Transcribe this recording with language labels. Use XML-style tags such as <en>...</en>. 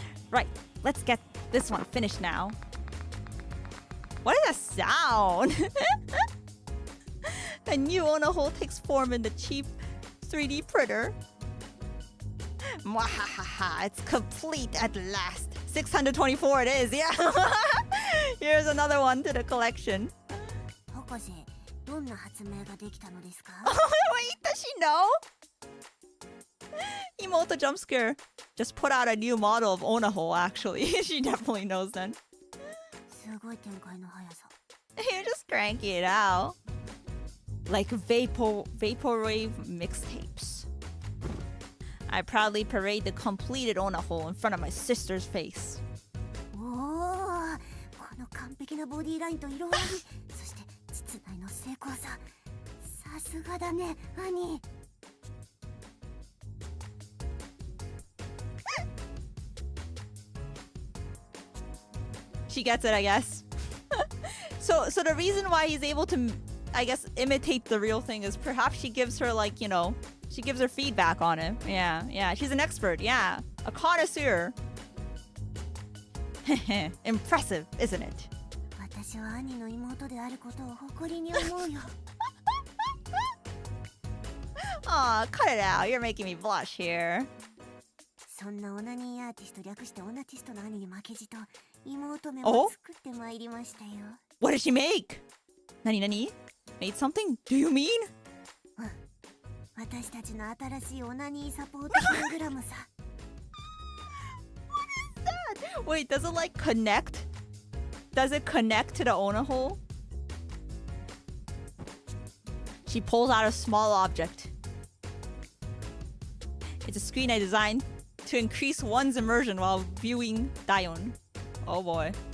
<en>Right, let's get this one finished now. What is that sound? A new onaho takes form in the cheap 3D printer. Mwahaha, it's complete at last. 624 it is, yeah. Here's another one to the collection.</en> <ja>博士、どんな発明ができたのですか？</ja> <en>Wait, does she know? Emoto jump scare. Just put out a new model of Onaho, actually. She definitely knows then.</en> <ja>すごい展開の速さ。</ja> <en>You just crank it out. Like vaporwave mixtapes. I proudly parade the completed Onaho in front of my sister's face.</en> <ja>おお、この完璧なボディラインと色合い、そして膣内の精巧さ。さすがだね、兄。</ja> <en>She gets it, I guess. So the reason why he's able to, I guess, imitate the real thing is perhaps she gives her, like, you know, she gives her feedback on it. Yeah. She's an expert, yeah. A connoisseur. Impressive, isn't it?</en> <ja>私は兄の妹であることを誇りに思うよ。</ja> <en>Aw, cut it out. You're making me blush here.</en> <ja>そんなオナニーアーティスト略してオナティストの兄に負けじと妹めも作ってまいりましたよ。</ja> <en>What did she make? Nani? Made something? Do you mean?</en> <ja>私たちの新しいオナニーサポートプログラムさ。</ja> <en>Wait, does it like connect? Does it connect to the Onaho? She pulls out a small object. It's a screen I designed to increase one's immersion while viewing dayon. Oh boy.</en>